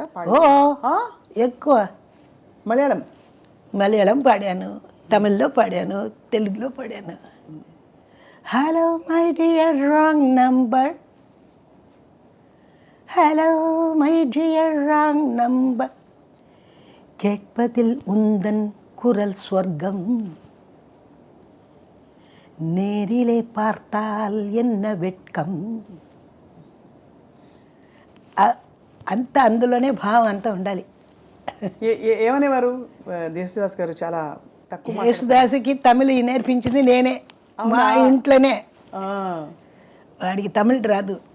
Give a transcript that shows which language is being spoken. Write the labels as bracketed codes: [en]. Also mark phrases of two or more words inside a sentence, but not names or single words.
[te] ఓ ఎక్కువ. మలయాళం మలయాళం పాడాను, తమిళ్లో పాడాను, తెలుగులో పాడాను. [en] hello my dear wrong number, hello my dear wrong number, [ta] கேட்பதில் உந்தன் குரல் ஸ்வர்க்கம், நேரிலே பார்த்தால் என்ன வெட்கம். [te] అంత అందులోనే భావం అంతా ఉండాలి. ఏమనేవారు యేసుదాస్ గారు? చాలా తక్కువ. యేసుదాసుకి తమిళ నేర్పించింది నేనే, మా ఇంట్లోనే. వాడికి తమిళ రాదు.